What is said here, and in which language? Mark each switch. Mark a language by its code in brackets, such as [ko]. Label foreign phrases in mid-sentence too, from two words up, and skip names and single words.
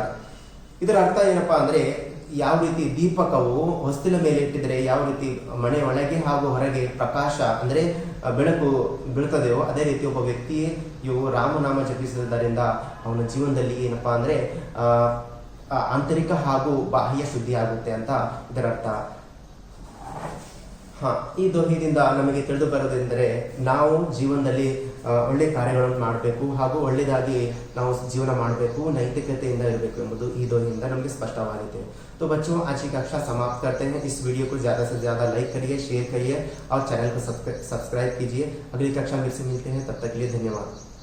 [kn] ಇದರ ಅರ್ಥ ಏನಪ್ಪಾ ಅಂದ್ರೆ, ಯಾವ ರೀತಿ ದೀಪಕವು ಹೊಸ್ತಿಲ ಮೇಲೆ ಇಟ್ಟಿದ್ರೆ ಯಾವ ರೀತಿ ಮನೆ ಒಳಗೆ ಹಾಗೂ ಹೊರಗೆ ಪ್ರಕಾಶ ಅಂದ್ರೆ ಬೆಳಕು ಬೀಳ್ತದೆಯೋ ಅದೇ ರೀತಿ ಒಬ್ಬ ವ್ಯಕ್ತಿಯು ರಾಮನಾಮ ಜಪಿಸುವುದರಿಂದ ಅವನ ಜೀವನದಲ್ಲಿ ಏನಪ್ಪಾ ಅಂದ್ರೆ ಆಂತರಿಕ ಹಾಗೂ ಬಾಹ್ಯ ಶುದ್ಧಿ ಆಗುತ್ತೆ ಅಂತ ಇದರರ್ಥ। ಈ ದೋಹೆಯಿಂದ ನಮಗೆ ತಿಳಿದು ಬರೋದೆಂದರೆ, ನಾವು ಜೀವನದಲ್ಲಿ ಒಳ್ಳೆ ಕಾರ್ಯಗಳನ್ನು ಮಾಡಬೇಕು ಹಾಗೂ ಒಳ್ಳೆಯದಾಗಿ ನಾವು ಜೀವನ ಮಾಡಬೇಕು, ನೈತಿಕತೆಯಿಂದ ಇರಬೇಕು ಎಂಬುದು ಈ ದೋಹೆಯಿಂದ ನಮಗೆ स्पष्टवाಗಿದೆ। [hi] तो बच्चों, आज की कक्षा समाप्त करते हैं। इस वीडियो को ज़्यादा से ज़्यादा लाइक करिए, शेयर करिए और चैनल को सब्सक्राइब कीजिए। अगली कक्षा में फिर से मिलते हैं, तब तक के लिए धन्यवाद।